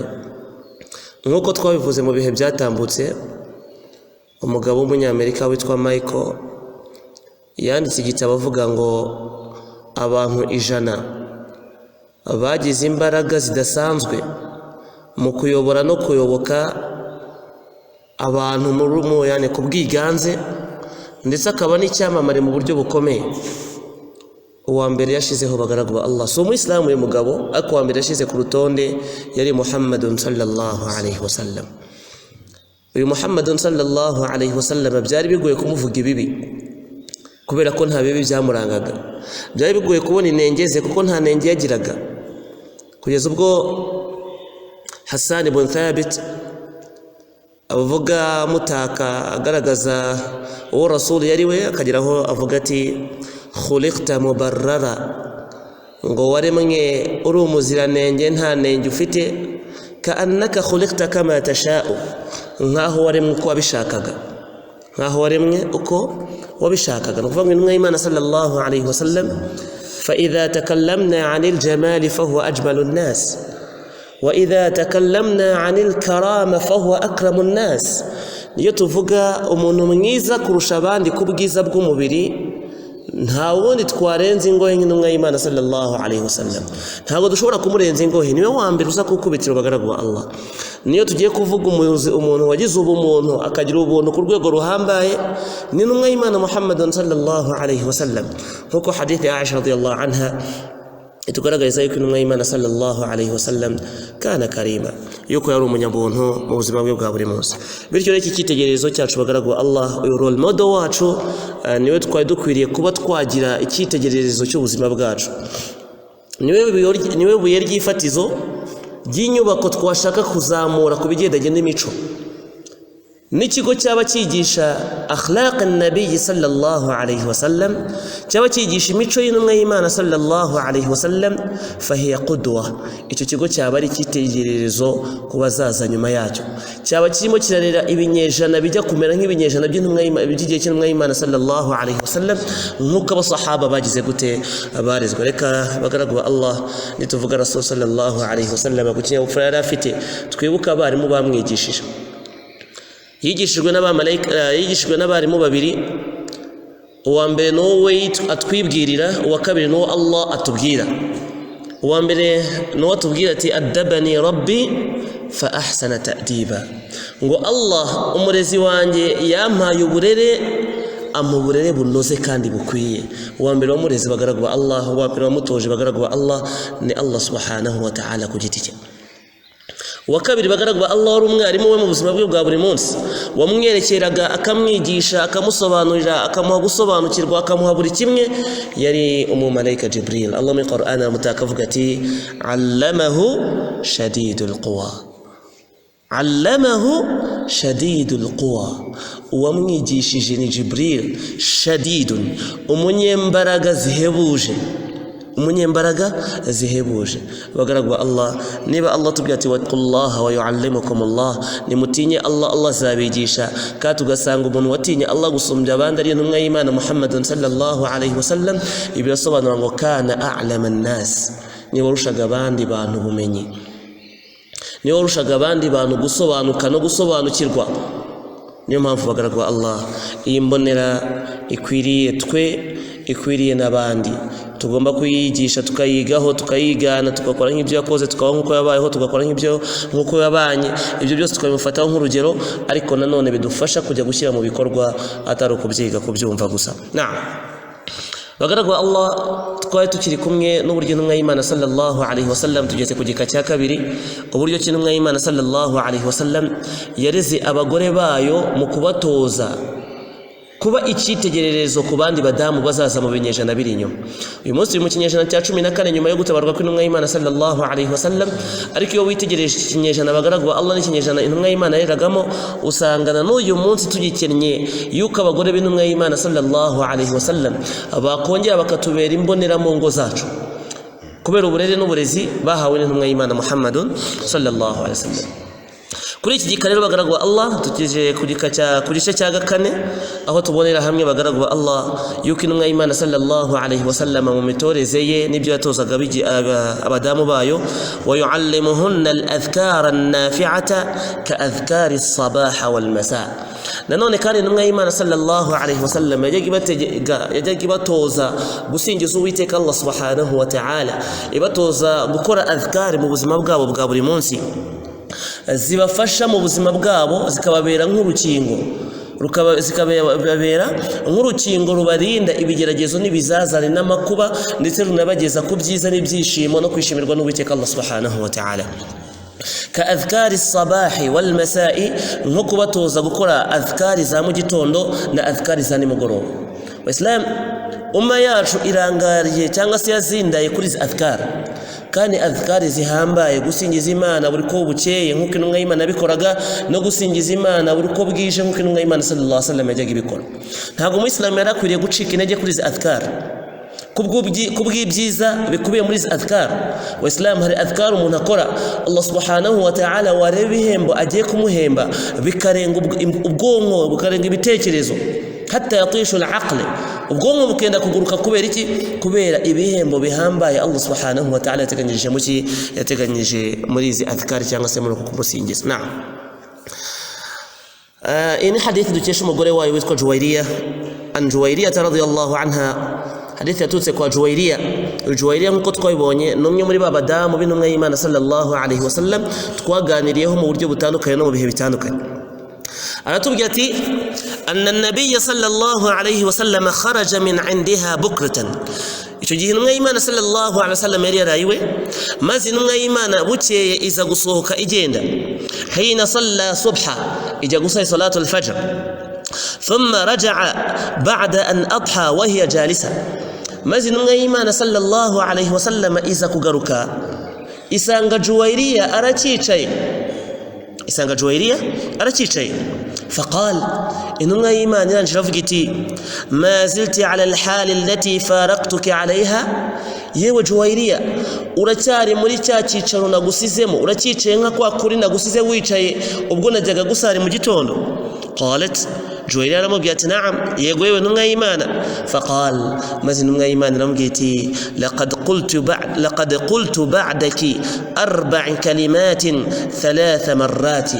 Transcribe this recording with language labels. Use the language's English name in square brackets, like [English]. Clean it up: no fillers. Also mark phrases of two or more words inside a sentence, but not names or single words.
[Kinyarwanda] Nk'uko twabivuze mu bihe byatambutse, umugabo w'umunyamerika witwa Michael yanditse igitabo avuga ngo abantu 100 bagize imbaraga zidasanzwe mu kuyobora no kuyoboka abantu yani ku bwiganze, ndetse akaba n'icyamamare mu buryo bukomeye. Uwa mbere yashizeho bagaragu ba Allah, so umuyisilamu uyu mugabo, ariko uwa mbere yashize ku rutonde yari Muhammadun [Arabic] صلى الله عليه وسلم. [Kinyarwanda] Uyu Muhammadun [Arabic] صلى الله عليه وسلم [Kinyarwanda] byari bigoye kumuvuga ibibi kubera ko nta bibi byamurangaga, byari bigoye kubona inengeze kuko nta nenge yagiraga, kugeza ubwo Hassan ibn Thabit avuga mutaka agaragaza uwo Rasul yari we, akagiraho avuga ati [Arabic] خلقت مبرأ, [Kinyarwanda] ngo waremwe uri umuziranenge nta nenge ufite, [Arabic] كأنك خلقت كما تشاء, [Kinyarwanda] nkaho waremwe uko wabishakaga, nkaho waremwe uko wabishakaga. Nukuvuga ngo intumwa y'Imana [Arabic] صلى الله عليه وسلم، فإذا تكلمنا عن الجمال فهو أجمل الناس، وإذا تكلمنا عن الكرامة فهو أكرم الناس. [Kinyarwanda] Niyo tuvuga umuntu mwiza kurusha abandi ku bwiza bw'umubiri, nta wundi twarenza ingohe nk'intumwa y'Imana [Arabic] صلى الله عليه وسلم. [Kinyarwanda] Ntabwo dushobora kumurenza ingohe, niwe wa mbere uza kukubitira bagaragu ba Allah. Niyo tugiye kuvuga umuntu wagize ubumuntu akagira ubuntu ku rwego ruhambaye, ni intumwa y'Imana Muhammad [Arabic] صلى الله عليه وسلم. [Kinyarwanda] Nkuko hadithi ya Aisha [Arabic] رضي الله عنها [Kinyarwanda] itugaragariza yuko intumwa y'Imana [Arabic] صلى الله عليه وسلم كان كريما, [Kinyarwanda] yuko yari umunyabuntu mu buzima bwe bwa buri munsi. Bityo iki cyitegererezo cyacu bagaragu Allah, uyu [English] role model [Kinyarwanda] wacu, niwe twari dukwiriye kuba twagira icyitegererezo cy'ubuzima bwacu. Niwe buye ry'ifatizo ry'inyubako twashaka kuzamura ku bigendanye n'imico. N'ikigo cyaba cyigisha [Arabic] أخلاق النبي صلى الله عليه وسلم, [Kinyarwanda] cyaba cyigisha imico y'intumwa y'Imana [Arabic] صلى الله عليه وسلم، فهي قدوة, [Kinyarwanda] icyo kigo cyaba ari cyitegererezo ku bazaza nyuma yacyo. Cyaba kirimo kirarera ibinyejana bijya kumera nk'ibinyejana by'igihe cy'intumwa y'Imana [Arabic] صلى الله عليه وسلم, [Kinyarwanda] nk'uko abasahaba bagize gute abarezwe. Reka bagaragu ba Allah, nituvuga [Arabic] رسول صلى الله عليه وسلم [Kinyarwanda] ku kinyabupfura yari afite, twibuka abarimu bamwigishije. Yigishijwe n'abarimu babiri, uwa mbere n'uwe atwibwirira, uwa kabiri n'uwo Allah atubwira. Uwa mbere n'uwo atubwira ati [Arabic] أدبني ربي فأحسن تأديبي, [Kinyarwanda] ngo Allah umurezi wanjye yampaye uburere amuburere bunoze kandi bukwiye. Uwa mbere wamureze bagaragu ba Allah, uwa mbere wamutoje bagaragu ba Allah ni [Arabic] الله سبحانه وتعالى [Kinyarwanda] ku giti cye. Uwa kabiri bagaragu ba Allah wari umwarimu we mu buzima bwe bwa buri munsi, wamwerekeraga akamwigisha akamusobanurira akamuha gusobanukirwa akamuha buri kimwe, yari umumalayika Jibril. Allah mu Qur'an amutakavuga ati [Arabic] علمه شديد القوى، علمه شديد القوى, [Kinyarwanda] uwamwigishije ni Jibril. Shadidun, umunyembaraga zihebuje, umunyembaraga zihebuje. Bagaragwa Allah, niba Allah tubwira ati [Arabic] واتقوا الله ويعلمكم الله, [Kinyarwanda] nimutinye Allah, Allah azabigisha. Ka tugasanga umuntu watinye Allah gusumbya abandi ari intumwa y'Imana Muhammadun [Arabic] صلى الله عليه وسلم, [Kinyarwanda] ibirasobanura ngo [Arabic] كان أعلم الناس, [Kinyarwanda] ni warushaga abandi bantu bumenyi, ni warushaga abandi bantu gusobanuka no gusobanukirwa. Niyo mpamvu bagaragwa Allah, iyi mbonera ikwiriye twe, ikwiriye n'abandi. Tugomba kuyigisha, tukayigaho, tukayigana, tugakora nk'ibyo yakoze, tukabaho nk'uko yabayeho, tugakora nk'uko yabanye. Ibyo byose tukabifataho nk'urugero, ariko nanone bidufasha kujya gushyira mu bikorwa atari ukubyiga kubyumva gusa. Bagaragwa Allah, twari tukiri kumwe n'uburyo intumwa y'Imana [Arabic] صلى الله عليه وسلم, [Kinyarwanda] tugeze ku gika cya kabiri, uburyo intumwa y'Imana [Arabic] صلى الله عليه وسلم [Kinyarwanda] yareze abagore bayo mu kubatoza kuba icyitegererezo ku bandi badamu bazaza mu binyejana biri inyuma. Uyu munsi turi mu kinyejana cya 14 nyuma yo gutabarwa kw'intumwa y'Imana [Arabic] صلى الله عليه وسلم, [Kinyarwanda] ariko iyo witegereje ikinyejana bagaragwa Allah n'ikinyejana intumwa y'Imana yaragamo, usangana n'uyu munsi tugikennye yuko abagore b'intumwa y'Imana [Arabic] صلى الله عليه وسلم [Kinyarwanda] bakongera bakatubera imbonera mu ngo zacu kubera uburere n'uburezi bahawe n'intumwa y'Imana Muhammadun [Arabic] صلى الله عليه وسلم. [Kinyarwanda] Kuri iki gika rero bagaragwa Allah, tugeje ku gice cya gakane, aho tubonera hamwe bagaragwa Allah yuko intumwa y'Imana [Arabic] صلى الله عليه وسلم [Kinyarwanda] mu mitoreze ye n'ibyo yatozaga abadamu bayo, [Arabic] ويعلمهن الأذكار النافعة كأذكار الصباح والمساء. [Kinyarwanda] Nanone kandi intumwa y'Imana [Arabic] صلى الله عليه وسلم [Kinyarwanda] yajyaga ibatoza gusingiza Uwiteka [Arabic] الله سبحانه وتعالى, [Kinyarwanda] ibatoza gukora adhkari mu buzima bwabo bwa buri munsi, zibafasha mu buzima bwabo, zikababera nk'urukingo, zikababera nk'urukingo rubarinda ibigeragezo n'ibizazane n'amakuba, ndetse runabageza ku byiza n'ibyishimo no kwishimirwa n'Uwiteka [Arabic] الله سبحانه وتعالى. كأذكار الصباح والمساء, [Kinyarwanda] nko kubatoza gukora adhkari za mu gitondo na adhkari za nimugoroba. Islam umma yacu irangariye cyangwa se yazindaye kuri izi adhkari, kandi adhkari zihambaye, gusingiza Imana buri ko bukeye nk'uko intumwa y'Imana bikoraga, no gusingiza Imana buri ko bwije nk'uko intumwa y'Imana [Arabic] صلى الله عليه وسلم [Kinyarwanda] yajyaga ibikora. Ntabwo umuyisilamu yarakwiriye gucika intege kuri izi adhkari kubw'ibyiza bikubiye muri izi adhkari. Waislamu hari adhkari umuntu akora [Arabic] الله سبحانه وتعالى [Kinyarwanda] wareba ihembo agiye kumuhemba bikarenga ubwonko, bukarenga ibitekerezo, [Arabic] حتى يطيش العقل, [Kinyarwanda] ubwonko bukenda kuguruka. Kubera iki? Kubera ibihembo bihambaye [Arabic] الله سبحانه وتعالى [Kinyarwanda] yateganyije muri izi adhkari cyangwa se muri uko kumusingiza. Ini hadithi dukesha umugore wayo witwa Juwairiya, [Arabic] عن جويرية رضي الله عنها. [Kinyarwanda] Hadithi yatutse kwa Juwairiya. Juwairiya nkuko twabibonye numwe muri babadamu b'intumwa y'Imana [Arabic] صلى الله عليه وسلم [Kinyarwanda] twaganiriyeho mu buryo butandukanye no mu bihe bitandukanye. Aratubwira ati [Arabic] أن النبي صلى الله عليه وسلم خرج من عندها بكرة. [Kinyarwanda] Icyo gihe intumwa y'Imana [Arabic] صلى الله عليه وسلم [Kinyarwanda] yari yarayiwe, maze intumwa y'Imana bukeye iza gusohoka igenda, [Arabic] حين صلى الصبح, [Kinyarwanda] ijya gusalla [Arabic] صلاة الفجر، ثم رجع بعد أن أضحى وهي جالسة. [Kinyarwanda] Maze intumwa y'Imana [Arabic] صلى الله عليه وسلم [Kinyarwanda] iza kugaruka, isanga Juwairiya aracicaye, فقال intumwa y'Imana irangije avuga iti [Arabic] ما زلت على الحال التي فارقتك عليها, [Kinyarwanda] yewe Juwairiya uracyari muri cya cyicaro nagusizemo, uracyicaye nka kwa kuri nagusize wicaye ubwo najyaga gusari mu gitondo. qalat Juwairiya aramubwira ati na'am, yego yewe intumwa y'Imana. faqal, maze intumwa y'Imana iramubwira iti [Arabic] لقد قلت بعدك 4 كلمات 3 مرات.